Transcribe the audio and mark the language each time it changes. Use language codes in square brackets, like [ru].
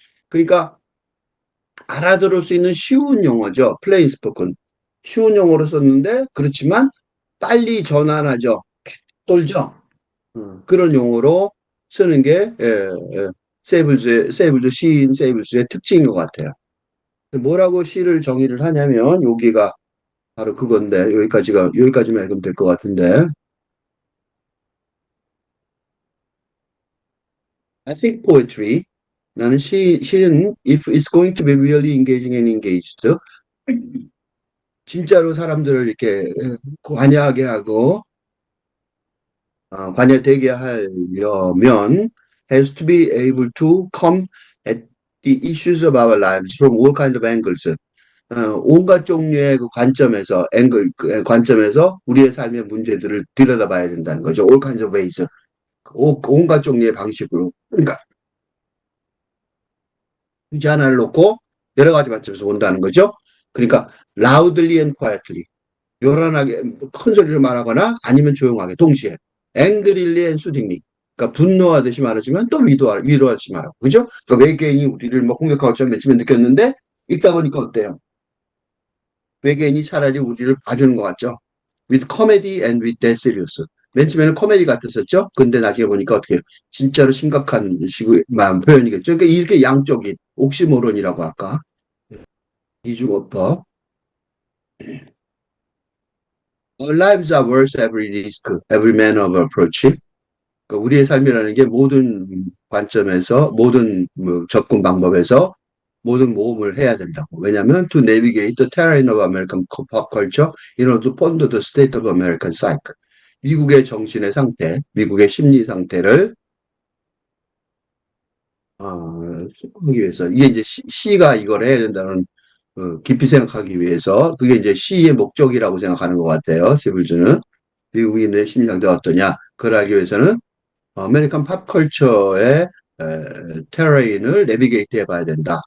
[ko] 그러니까 알아들을 수 있는 쉬운 용어죠. [en] plain spoken [ko] 쉬운 용어로 썼는데 그렇지만 빨리 전환하죠. 돌죠. 그런 용어로 쓰는 게 세이블즈 시인 세이블즈의 특징인 것 같아요. 뭐라고 시를 정의를 하냐면 여기가 바로 그건데 여기까지만 읽으면 될 것 같은데 [en] I think poetry [ko] 나는 시는 [en] if it's going to be really engaging and engaged [ko] 진짜로 사람들을 이렇게 관여하게 하고 관여되게 하려면 [en] has to be able to come at the issues of our lives from all kinds of angles. [ko] 온갖 종류의 그 관점에서 관점에서 우리의 삶의 문제들을 들여다봐야 된다는 거죠. [en] all kinds of ways. [ko] 온갖 종류의 방식으로. 그러니까 주제 하나를 놓고 여러 가지 관점에서 본다는 거죠. 그러니까 [en] loudly and quietly. [ko] 요란하게 큰 소리로 말하거나 아니면 조용하게 동시에 [en] 앵그릴리 앤 수딩리 [ko] 그러니까 분노하듯이 말하지만 또 위로하듯이 말하고 그죠? 그러니까 외계인이 우리를 뭐 공격하고 처럼 맨 처음에 느꼈는데 읽다 보니까 어때요? 외계인이 차라리 우리를 봐주는 것 같죠? [en] With comedy and with dead serious [ko] 맨 처음에는 코미디 같았었죠? 근데 나중에 보니까 어떻게 진짜로 심각한 식의 마음 표현이겠죠? 그러니까 이렇게 양쪽인 옥시모론이라고 할까? [en] 이중어법 Our lives are worth every risk, every manner of approach. [ko] 그러니까 우리의 삶이라는 게 모든 관점에서, 모든 뭐 접근 방법에서 모든 모험을 해야 된다고. 왜냐하면 [en] to navigate the terrain of American pop culture in order to ponder the state of American psyche. [ko] 미국의 정신의 상태, 미국의 심리 상태를 수긍하기 위해서 이게 이제 시가 이걸 해야 된다는 깊이 생각하기 위해서 그게 이제 시의 목적이라고 생각하는 것 같아요. 시블즈는 미국인의 심리 상태가 어떠냐 그걸 알기 위해서는 아메리칸 팝컬처의 테러인을 내비게이트 해봐야 된다.